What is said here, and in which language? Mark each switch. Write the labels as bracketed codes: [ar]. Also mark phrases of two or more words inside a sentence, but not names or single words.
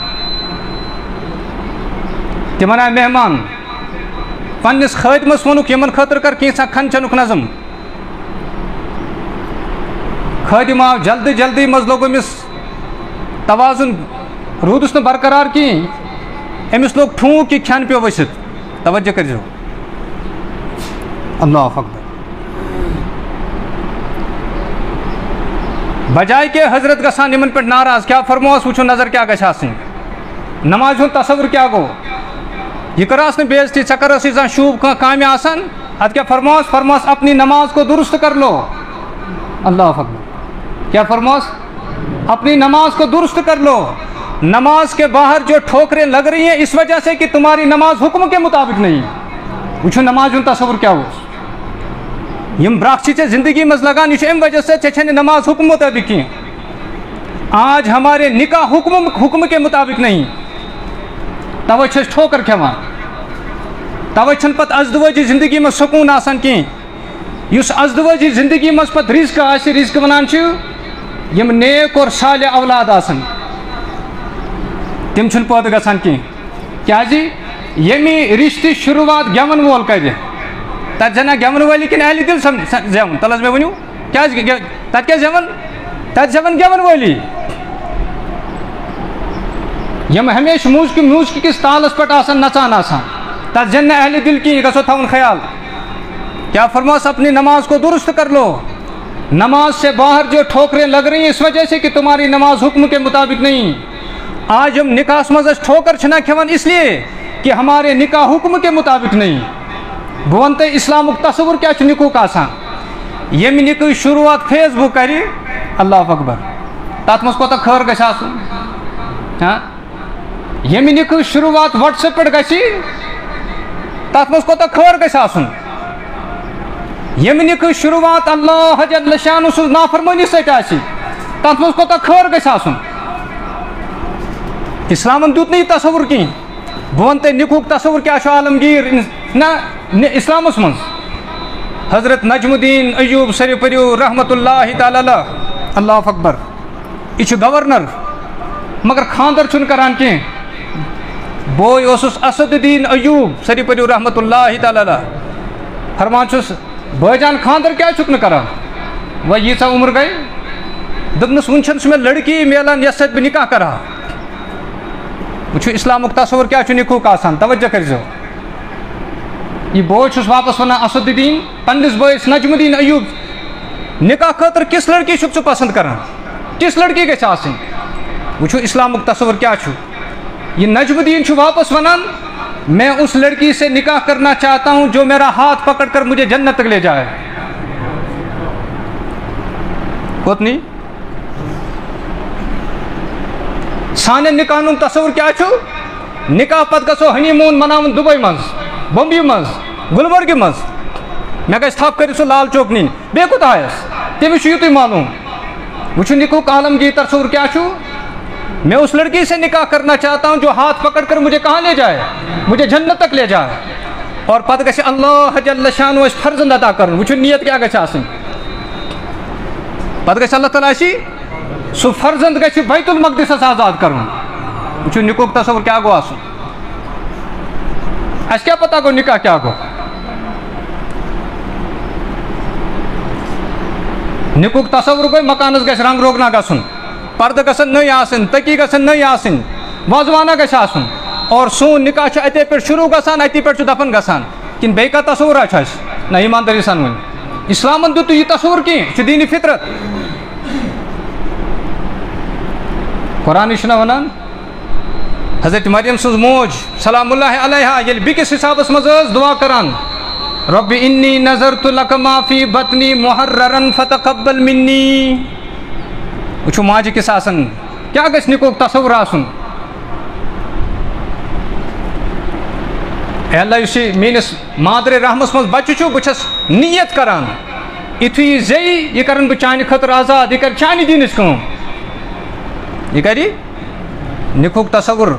[ks] تِمن آے مہمان پننس خٲدمس ووٚنُکھ یِمن خٲطرٕ کر کینٛژھا کھٮ۪ن چٮ۪نُک نظم خٲدم آو جلدی جلدی منٛز لوٚگ أمِس توازُن روٗدُس نہٕ برقرار کِہیٖنۍ أمِس لوٚگ ٹھوٗک یہِ کھٮ۪ن پیوٚو ؤسِتھ توجہ کٔرۍزیو [ar] اللہ اکبر [ks] بجائے کہ حضرت گژھان یِمن پٮ۪ٹھ ناراض کیٛاہ فرموہس وٕچھو نظر کیٛاہ گژھِ آسٕنۍ نمازِ ہُنٛد تصوُر کیٛاہ گوٚو یہِ کٔرہاس نہٕ بے عزتی ژےٚ کٔرہَسٕے زانٛہہ شوٗب کانٛہہ کامہِ آسان ادٕ کیٛاہ فرموہس فرموہس [ur] اپنی نماز کو درست کر لو [ar] اللہ اکبر [ks] کیا فرموہس [ur] اپنی نماز کو درست کر لو نماز کے باہر جو ٹھوکریں لگ رہی ہیں اس وجہ سے کہ تمہاری نماز حکم کے مطابق نہیں [ks] وٕچھو نماز ہُنٛد تصوُر کیٛاہ اوس یم برکھ چھِ ژےٚ زندگی منٛز لگان یہِ چھُ اَمہِ وجہ سۭتۍ ژےٚ چھےٚ نہٕ نماز حکم مطابق کینٛہہ [ur] آج ہمارے نکاح حکم کے مطابق نہیں [ks] توے چھِ أسۍ ٹھوکر کھٮ۪وان توے چھُنہٕ پتہٕ ازدوٲجی زندگی منٛز سکوٗن آسان کینٛہہ یُس ازدوٲجی زندگی منٛز پتہٕ رِزق آسہِ رِزق وَنان چھِ یِم نیک اور صالح اولاد آسان تِم چھِنہٕ پٲدٕ گژھان کینٛہہ کیٛازِ ییٚمہِ رِشتٕچ شروٗعات گٮ۪وَن وول کرِ تَتہِ زینہ گٮ۪وَن وٲلی کِنہٕ اہلِ دِل زٮ۪وُن تَلہٕ حظ مےٚ ؤنِو کیٛازِ تَتہِ کیٛاہ زٮ۪وَن تَتہِ زٮ۪وَن گٮ۪وَن وٲلی یِم ہمیشہٕ میوٗزِک کِس تالس پٮ۪ٹھ آسان نژان آسان تَتھ زینہِ نہٕ اہلِ دِل کِہیٖنۍ یہِ گژھو تھاوُن خیال کیا فرموہس [ur] اپنی نماز کو درست کر لو نماز سے باہر جو ٹھوکریں لگ رہی ہیں اس وجہ سے کہ تمہاری نماز حکم کے مطابق نہیں آج ہم [ks] نکاحس منٛز أسۍ ٹھوکر چھِنا کھٮ۪وان [ur] اس لیے کہ ہمارے نکاح حکم کے مطابق نہیں [ks] بہٕ وَنہٕ تۄہہِ اِسلامُک تصوُر کیٛاہ چھُ نِکوٗک آسان ییٚمہِ نِکٕچ شروٗعات فیس بُک کرِ [ar] اللہ اکبر [ks] تتھ منٛز کوتاہ خٲر گژھِ آسُن ییٚمہِ نِکٕچ شروٗعات وٹس ایپ پٮ۪ٹھ گژھِ تتھ منٛز کوتاہ خٲر گژھِ آسُن ییٚمہِ نِکٕچ شروٗعات [ar] اللہ جل شانہ [ks] سٕنٛز نافرمٲنی سۭتۍ آسہِ تتھ منٛز کوتاہ خٲر گژھِ آسُن اسلامن دیُت نہٕ یہِ تصوُر کِہیٖنۍ بہٕ وَنہٕ تۄہہِ نِکوٗک تصوُر کیٛاہ چھُ عالمگیٖر نہ اسلامس منٛز حضرت نجم الدین ایوب سری پٔرِو [ar] رحمت اللہ تعالی علیہ اللہ اکبر [ks] یہِ چھُ گورنر مگر خاندر چھُنہٕ کران کینٛہہ بوے اوسُس اسد الدین ایوب سری پٔرِو [ar] رحمت اللہ تعالی علیہ [ks] فرمان چھُس بٲے جان خاندر کیٛازِ چھُکھ نہٕ کران وۄنۍ ییٖژاہ عُمر گٔے دوٚپنَس وُنہِ چھَنہٕ سُہ مےٚ لڑکی میلان یَتھ سۭتۍ بہٕ نکاح کرٕ ہا وٕچھو اِسلامُک تصوُر کیٛاہ چھُ نِکوٗک آسان توجہ کٔرۍزیو یہِ بوے چھُس واپس وَنان اسد الدین پننِس بٲیِس نجم الدین ایوب نکاح خٲطرٕ کِژھ لڑکی چھُکھ ژٕ پسنٛد کران کِژھ لڑکی گژھِ آسٕنۍ وٕچھو اِسلامُک تصوُر کیٛاہ چھُ یہ نجم الدین چھُ واپس ونان [ur] میں اس لڑکی سے نکاح کرنا چاہتا ہوں جو میرا ہاتھ پکڑ کر مجھے جنت تک لے جائے [ks] کوتنی سانٮ۪ن نکاحن ہُنٛد تصوُر کیٛاہ چھُ نکاح پتہٕ گژھو ہنی موٗن مناوُن دُبے منٛز بمبیہِ منٛز گُلمرگہِ منٛز مےٚ گژھِ تھپھ کٔرِتھ سُہ لال چوک نِنۍ بیٚیہِ کوٚت آیَس تٔمِس چھُ یُتُے معلوٗم وٕچھو نِکوٗک عالمگیٖر تصوُر کیٛاہ چھُ [ur] میں اس لڑکی سے نکاح کرنا چاہتا ہوں جو ہاتھ پکڑ کر مجھے کہاں لے جائے, مجھے جنت تک لے جائے, [ks] اور پتہ گژھِ [ar] اللہ جل شانہ [ks] اس فرزند عطا کرن. وچھو نیت کیا گژھِ آسن, پتہ گژھِ [ar] اللہ تعالیٰ [ks] اسی سو فرزند گژھِ بیت المقدسس آزاد کرن. وچھو نکاح تصور کیا گو آسن, اس کیا پتہ گو نکاح کیا گو. نکاح تصور گوٚو مکانس گژھِ رنگ روگنا گژھن, پردٕ گژھن نٔے آسٕنۍ, تٔکی گژھن نٔے آسٕنۍ, وازوانہ گژھِ آسُن, اور سون نکاح چھُ اتے پٮ۪ٹھ شروع گژھان, اتی پٮ۪ٹھ چھُ دفن گژھان. کِنہٕ بیٚیہِ کانٛہہ تصورا چھُ اَسہِ؟ نہ ایٖماندٲری سان ؤنِو, اِسلامن دیُت یہِ تصور کینٛہہ, یہِ چھُ دیٖنہِ فطرت. قرآنٕے چھُنہ وَنان حضرت مریم سٕنٛز موج [ar] سلام اللہ علیہا [ks] ییٚلہِ بیٚکِس حسابس منٛز ٲس دُعا کران, [ar] رب انی نظرت لک ما فی بطنی محررن فتقبل منی. [ks] وٕچھو ماجہِ کِس آسان کیٛاہ گژھِ نکاحُک تصور آسُن. اے اللہ یُس یہِ میٲنِس مادرِ رحمس منٛز بچہِ چھُ, بہٕ چھَس نیت کران یِتھُے یہِ زیٚیہِ یہِ کرن بہٕ چانہِ خٲطرٕ آزاد, یہِ کرِ چانہِ دیٖنٕچ کٲم, یہِ کرِ نکاحُک تصور.